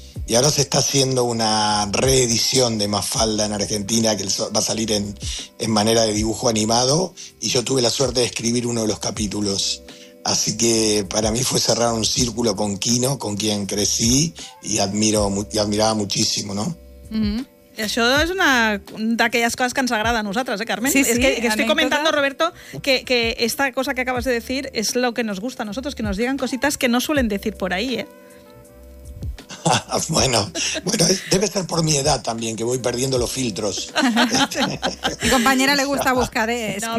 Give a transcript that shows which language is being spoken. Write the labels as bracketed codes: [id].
[es] Y ahora se está haciendo una reedición de Mafalda en Argentina, que va a salir en manera de dibujo animado, y yo tuve la suerte de escribir uno de los capítulos. Así que para mí fue cerrar un círculo con Kino, con quien crecí y admiraba muchísimo, ¿no? [ca] I això és una d'aquelles coses que ens agrada a nosaltres, Carmen? [es] Sí, sí. [ca] És que estic comentant, [es] Roberto, que esta cosa que acabas [ca] de dir és [es] lo que nos gusta [ca] a nosaltres, [es] que nos digan cositas que no suelen decir por ahí, ¿eh? Bueno, debe ser por mi edad también, que voy perdiendo los filtros. Mi compañera le gusta buscar exclusivas.